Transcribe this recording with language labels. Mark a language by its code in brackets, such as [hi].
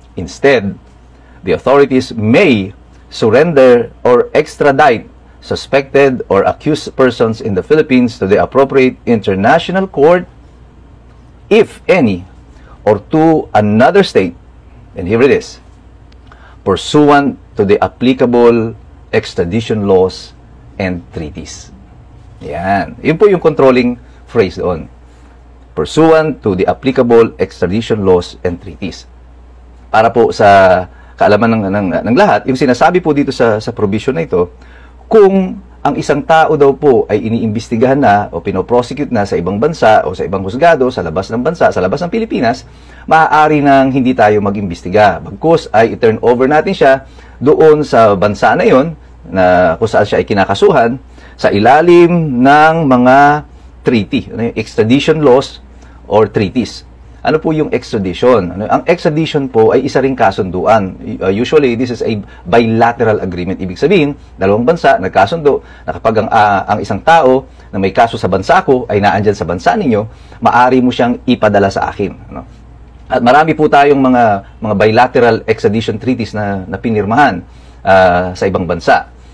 [en] Instead, the authorities may surrender or extradite suspected or accused persons in the Philippines to the appropriate international court, if any, or to another state, and here it is, pursuant to the applicable extradition laws and treaties. [tl] Yan. Yun po yung [en] controlling phrase doon. Pursuant to the applicable extradition laws and treaties. [tl] Para po sa kaalaman ng lahat, yung sinasabi po dito sa provision na ito, kung ang isang tao daw po ay iniimbestigahan na o pinoprosecute na sa ibang bansa o sa ibang husgado, sa labas ng bansa, sa labas ng Pilipinas, maaari nang hindi tayo mag-imbestiga. Bagkus ay i-turn over natin siya doon sa bansa na yon na kung saan siya ay kinakasuhan sa ilalim ng mga treaty, extradition laws or treaties. Ano po yung extradition? Ang extradition po ay isa ring kasunduan. [en] Usually, this is a bilateral agreement. [tl] Ibig sabihin, dalawang bansa nagkasundo na kapag ang isang tao na may kaso sa bansa ko ay naandyan sa bansa ninyo, maaari mo siyang ipadala sa akin. At marami po tayong mga bilateral extradition treaties na pinirmahan sa ibang bansa.